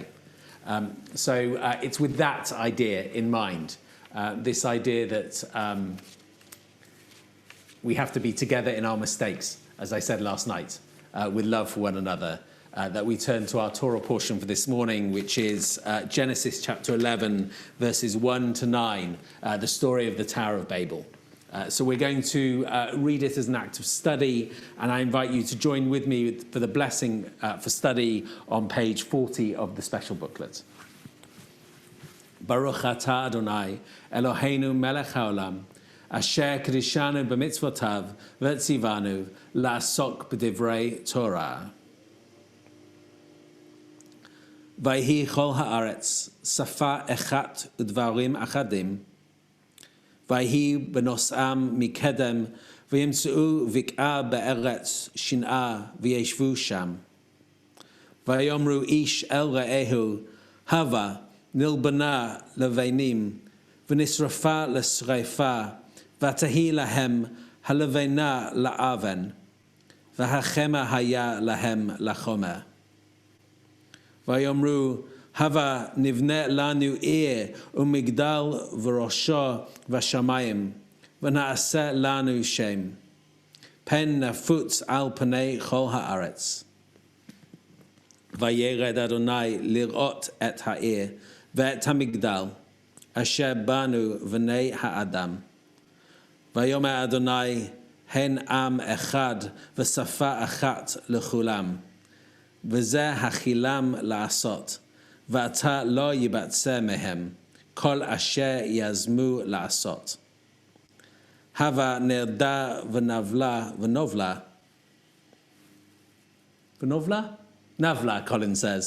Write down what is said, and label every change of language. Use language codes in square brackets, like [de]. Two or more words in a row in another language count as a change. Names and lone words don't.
[en] So it's with that idea in mind, this idea that we have to be together in our mistakes, as I said last night, with love for one another, that we turn to our Torah portion for this morning, which is Genesis chapter 11, verses 1 to 9, the story of the Tower of Babel. So we're going to read it as an act of study, and I invite you to join with me for the blessing for study on page 40 of the special booklet. [he] ברוך אתה אדני אלהינו מלך העולם אשר קדשנו במצותיו וצונו לעסוק בדברי תורה. ויהי כל הארץ שפה אחת ודברים אחדים. ויהי בנסעם מקדם וימצאו בקעה בארץ שנער וישבו שם. ויאמרו איש אל רעהו הבה נלבנה לבנים ונשרפה לשרפה ותהי להם הלבנה לאבן והחמר היה להם לחמר. ויאמרו הבה נבנה לנו עיר ומגדל וראשו בשמים ונעשה לנו שם פן נפוץ על פני כל הארץ. וירד אדני לראת את העיר ואת המגדל אשר בנו בני האדם. ויאמר אדני הן עם אחד ושפה אחת לכלם וזה החלם לעשות ועתה לא יבצר מהם כל אשר יזמו לעשות. הבה נרדה ונבלה נבלה, Colin says.